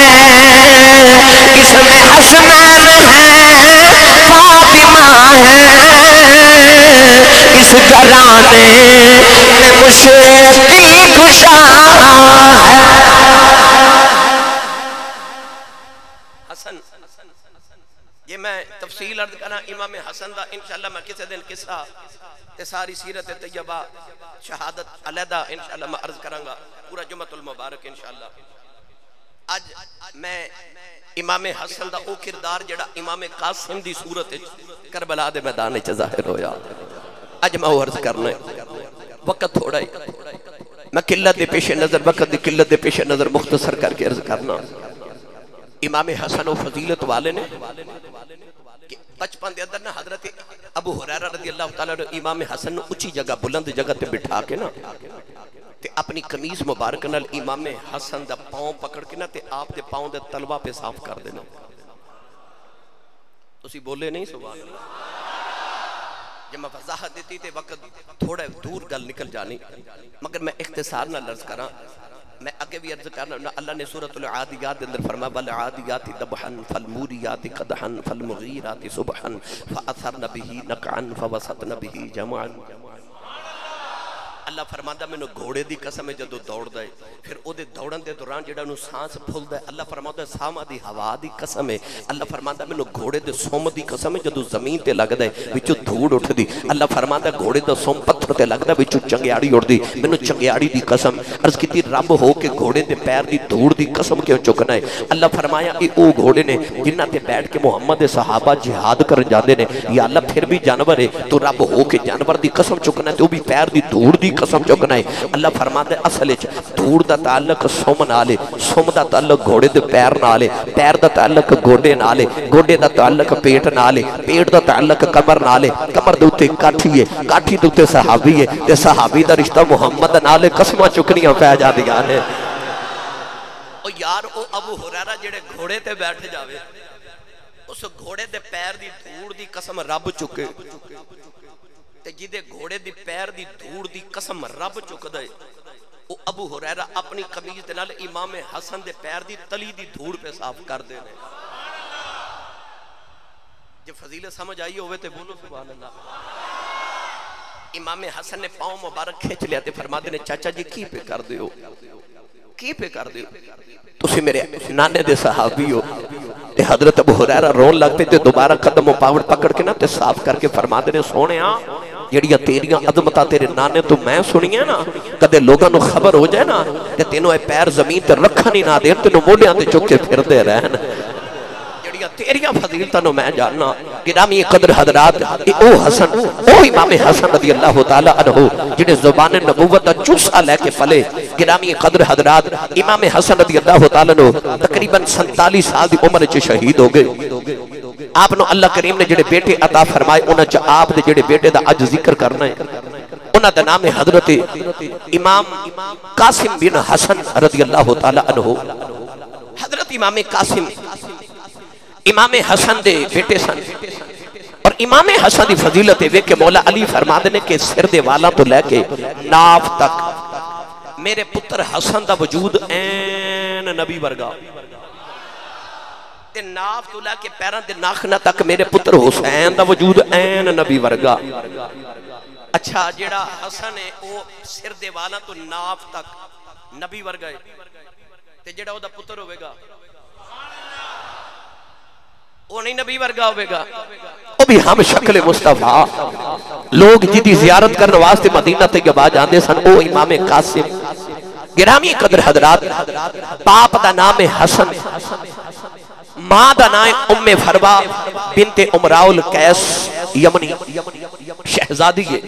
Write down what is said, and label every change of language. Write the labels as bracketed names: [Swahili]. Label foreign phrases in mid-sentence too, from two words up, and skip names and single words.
[Punjabi] اس میں حسنین ہے فاطمہ ہے اس گھرانے میں مشکل کشا ہے حسن یہ میں تفصیل عرض کرنا امام حسن دا انشاءاللہ میں کسی دن قصہ تے ساری سیرت طیبہ شہادت علیدہ انشاءاللہ میں عرض کرانگا پورا جمعۃ المبارک انشاءاللہ آج میں امام حسن دا او کردار جڑا امام قاسم دی صورت کربلا دے میدان چ ظاہر ہویا اج میں عرض کرنا وقت تھوڑا ہی میں قلت دے پیش نظر وقت دی قلت دے پیش نظر مختصر کر کے عرض کرنا امام حسن و فضیلت والے نے بچپن دے اندر نا حضرت ابو ہریرہ [Arabic] رضی اللہ تعالیٰ [Punjabi] نے امام حسن نے اچھی جگہ بلند جگہ تے بٹھا کے نا تے اپنی قمیض مبارک نال امام حسن دا پاؤں پکڑ کے نا تے آپ دے پاؤں دے تلوہ پہ صاف کر دینا تسی بولے نہیں [Arabic] سبحان اللہ [Punjabi] جب میں وضاحت دیتی تے وقت تھوڑا دور گل نکل جانی، مگر میں اختصار نہ لرز کراں. میں اگے بھی عرض کرنا، اللہ نے سورۃ العادیات دے اندر فرمایا [Arabic] والعادیات ضبحا فالموریات قدحا فالمغیرات صبحا فاثرن به نقعا فوسطن به جمعا. [Punjabi] اللہ فرماتا میں نے گھوڑے دی قسم ہے جدو دوڑ دے، پھر او دے دوڑن دے دوران جڑا نو سانس پھول دے، اللہ فرماتا ہے ساما دی ہوا دی قسم ہے. اللہ فرماتا میں نے گھوڑے دے سوم دی قسم ہے جدو زمین تے لگ دے وچو دھوڑ اٹھ دی. اللہ فرماتا ہے گھوڑے دا سوم پتھر تے لگ دے وچو چنگیاڑی اٹھ دی. میں نے چنگیاڑی دی قسم عرض کیتی رب ہو کے گھوڑے دے پیر دی دھوڑ دی قسم کیوں چکنا ہے. اللہ فرمایا اے او گھوڑے نے جنہ تے بیٹھ کے محمد دے صحابہ جہاد کرن جاندے نے. یا اللہ پھر بھی جانور ہے تو رب ہو کے جانور دی قسم چکنا ہے تو بھی پیر دی دھوڑ دی قسم چکنا ہے. اللہ فرماتا ہے اصل وچ دھوڑ دا تعلق سوم نال ہے، سوم دا تعلق گھوڑے دے پیر نال ہے، پیر دا تعلق گوڈے نال ہے، گوڈے دا تعلق پیٹ نال ہے، پیٹ دا تعلق کمر نال ہے، کمر دے اوتے کاٹھی ہے، کاٹھی دے اوتے صحابی ہے تے صحابی دا رشتہ محمد نال ہے. قسماں چکنیاں پہ جاندیاں نے. او یار او ابو ہریرہ جڑے گھوڑے تے بیٹھ جاوے اس گھوڑے دے پیر دی دھوڑ دی قسم رب چکے تے جدے گھوڑے دی پیر دی دھوڑ دی قسم رب چک دے. او ابو ہریرہ اپنی قمیض دے نال امام حسن دے پیر دی تلی دی دھوڑ پہ صاف کر دے نے. جب فضیلت سمجھ آئی ہوئے تے بولو [Arabic] سبحان اللہ. [Punjabi] امام حسن نے پاؤں مبارک کھینچ لیا تے فرما دے نے چاچا جی کی پہ کر دے ہو، کی پہ کر دے ہو، تسی میرے نانے دے صحابی ہو. تے حضرت ابو ہریرہ رون لگ پہ تے دوبارہ قدم و پاوڑ پکڑ کے نا تے صاف کر کے فرما دے نے سونے جڑیاں تیریاں عظمتاں تیرے نانے تو میں سنی ہے نا، کدے لوگاں نو خبر ہو جائے نا تے تینوں اے پیر زمین تے رکھن ہی نہ دین، تینوں موڑیاں تے چک کے پھر دے رہن. جڑیاں تیریاں فضیلتاں نو میں جاننا. گرامی قدر حضرات او حسن او امام حسن [Arabic] رضی اللہ تعالی عنہ [Punjabi] جنہیں زبان نبوت دا چوسا لے کے پھلے. گرامی قدر حضرات امام حسن [Arabic] رضی اللہ تعالی عنہ [Punjabi] تقریباً 47 سال دی عمر چ شہید ہو گئے. آپ نو اللہ کریم نے جڑے بیٹے عطا فرمائے انہاں چ آپ دے جڑے بیٹے دا اج ذکر کرنا ہے. انہاں دا نام ہے حضرت امام قاسم بن حسن [Arabic] رضی اللہ تعالی عنہ. [Punjabi] حضرت امام قاسم امام حسن دے بیٹے سن اور امام حسن دی فضیلت ہے کہ مولا علی فرما دے کہ سر دے والا تو لے کے ناف تک میرے پتر حسن دا وجود این نبی ورگا تے ناف تو لے کے پیران دے ناخنہ تک میرے پتر حسین دا وجود این نبی ورگا. اچھا جیڑا حسن ہے وہ سر دے والا تو ناف تک نبی ورگا ہے تے جیڑا وہ دا پتر ہوئے گا وہ نہیں نبی ورگا ہوئے گا. وہ بھی ہم شکل مصطفیٰ لوگ جدی زیارت کرنے واسطے مدینہ طیبہ جاندے سن او امام قاسم. گرامی قدر حضرات باپ دا نام حسن، ماں دا نام ام فروا بنت امراء القیس یمنی شہزادی ہے.